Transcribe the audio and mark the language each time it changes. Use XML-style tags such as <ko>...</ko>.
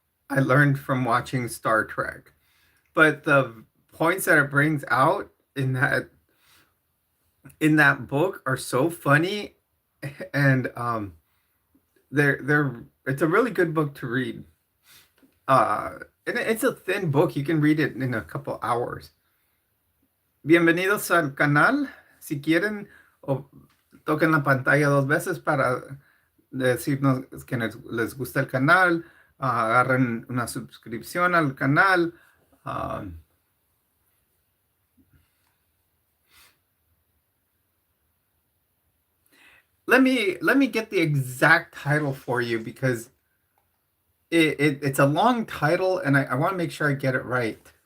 <en>I learned from watching Star Trek. But the points that it brings out in that book are so funny, and they're it's a really good book to read. And it's a thin book. You can read it in a couple hours.</en> <es>Bienvenidos al canal. Si quieren, o toquen la pantalla dos veces para decirnos que les gusta el canal. Agarren una suscripción al canal.</es> <en>Uh, let me get the exact title for you because it's a long title, and I want to make sure I get it right.</en>